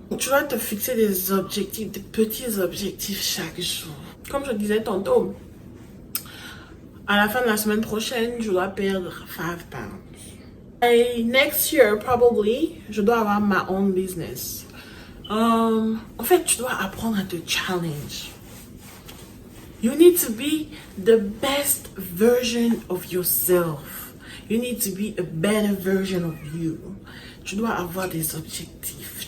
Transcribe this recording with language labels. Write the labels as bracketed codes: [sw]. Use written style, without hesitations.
[fr] Tu vas te fixer des objectifs, des petits objectifs chaque jour. Comme je disais tantôt, à la fin de la semaine prochaine, je dois perdre 5 pounds. [en] Et next year, probably, [fr] je dois avoir [en] my own business. [fr] En fait, tu dois apprendre à te challenge. [en] You need to be the best version of yourself. You need to be a better version of you. [fr] Tu dois avoir des objectifs.